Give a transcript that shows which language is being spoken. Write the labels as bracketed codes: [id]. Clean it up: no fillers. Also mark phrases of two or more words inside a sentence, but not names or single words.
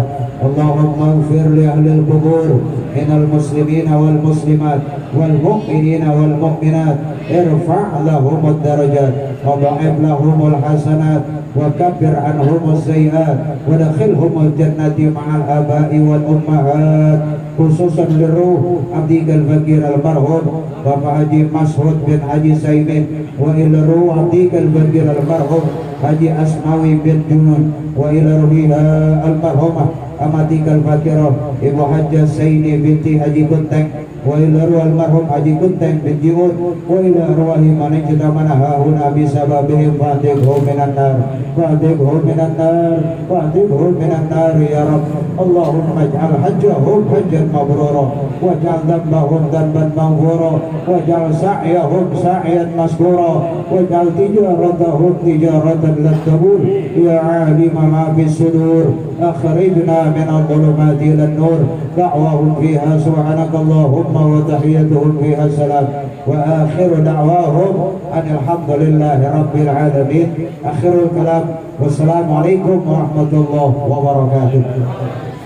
[ar] اللهم اغفر لأهل القبور من المسلمين والمسلمات والمؤمنين والمؤمنات. ارفع لهم الدرجات وضاعف لهم الحسنات وكبر عنهم السيئات ودخلهم الجنة مع الآباء والأمهات. خصوصا لروح عبد الفقير المرحوم Bapak Haji Mas'ud bin Haji Saimin، وإلى روح عبد الفقير المرحوم Haji Asmawi bin Junun، وإلى روحها المرحومة أمة الفقيرة Ibu Hajjah Saini binti Haji Kunteng، وإلى روح المرحوم Haji Kunteng bin Jiun، وإلى روح من اجتمعنا هنا بسببهم فأعتقهم من النار فأعتقهم من النار فأعتقهم من النار يا رب. اللهم اجعل حجهم حجا مبرورا واجعل ذنبهم ذنبا مغفورا واجعل سعيهم سعيا مشكورا واجعل تجارتهم تجارة لن تبور يا عالم ما في الصدور أخرجنا من الظلمات إلى النور دعواهم فيها سبحانك اللهم وتحيتهم فيها سلام وآخر دعواهم الحمد لله رب العالمين. آخر الكلام والسلام عليكم ورحمة الله وبركاته.